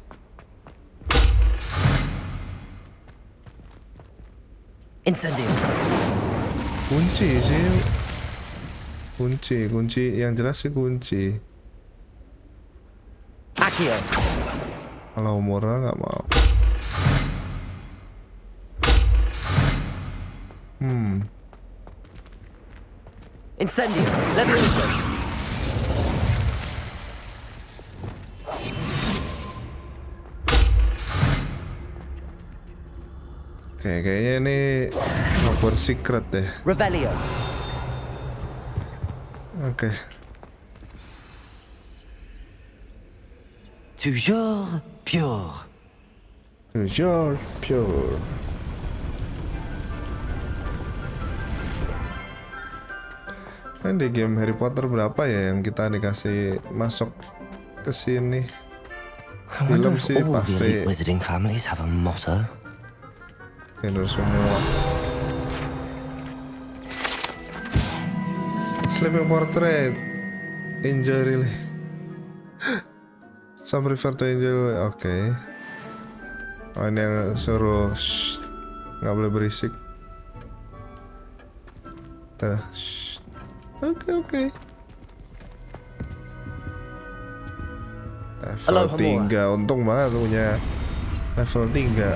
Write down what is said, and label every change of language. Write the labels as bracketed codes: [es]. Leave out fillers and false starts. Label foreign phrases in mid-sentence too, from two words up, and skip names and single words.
[id] Incendio. Kunci sih. Kunci yang jelas sih kunci. Accio. Alohomora nggak mau. Incendio. Levioso. Oke, kayaknya ini Hogwarts secret deh. Revelio. Oke. [fr] Toujours pure. Pure, pure. [id] Kan di game Harry Potter berapa ya yang kita dikasih masuk ke sini? [en] I wonder [id] Film [en] if [id] sih [en] all the [id] pasti [en] elite wizarding families have a motto. [id] tidur semua. [en] Sleeping Portrait, Angel really. Some refer to Angel, [id] oke. Oh ini yang suruh nggak boleh berisik. Oke. Level 3, untung banget punya level 3.